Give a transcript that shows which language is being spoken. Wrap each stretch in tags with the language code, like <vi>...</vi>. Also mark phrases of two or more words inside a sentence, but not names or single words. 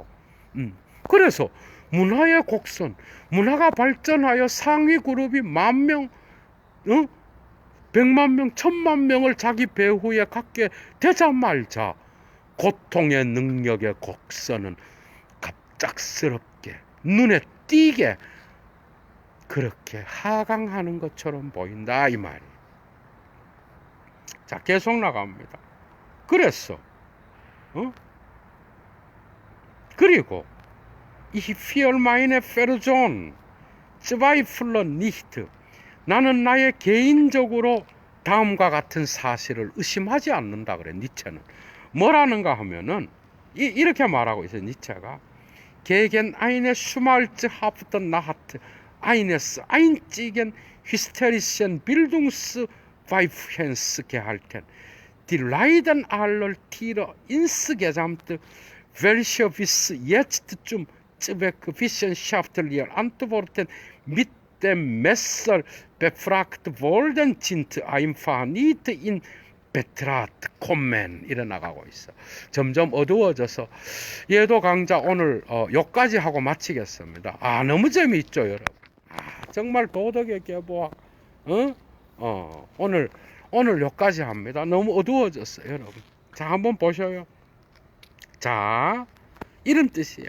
<ko>그래서 문화의 곡선, 문화가 발전하여 상위 그룹이 10,000명, 100만 명, 1,000만 명을 자기 배후에 갖게 되자 말자 고통의 능력의 곡선은 갑작스럽게 눈에 띄게 그렇게 하강하는 것처럼 보인다 이 말이에요. 자, 계속 나갑니다. 그래서 그리고</ko> <de>Ich für meine Person zweifle nicht.</de> <ko>나는 나의 개인적으로 다음과 같은 사실을 의심하지 않는다 그래 니체는. 뭐라는가 하면은 이렇게 말하고 있어요 니체가.</ko> <de>Gegen eine schmalzhafte Nacht eines einzigen hysterischen Bildungsweibchens gehalten. Die Leiden aller Tiere insgesamt, welche bis jetzt zum wissenschaftlichen Antworten mit dem Messer befragt worden sind, einfach nicht in Betracht kommen.</de> <ko>이래 나가고 있어. 점점 어두워져서 예도 강좌 오늘 여기까지 하고 마치겠습니다. 너무 재미있죠 여러분. 정말 도덕의 계보학. 오늘 여기까지 합니다. 너무 어두워졌어요 여러분. 자, 한번 보셔요. 자, 이런 뜻이야.</ko>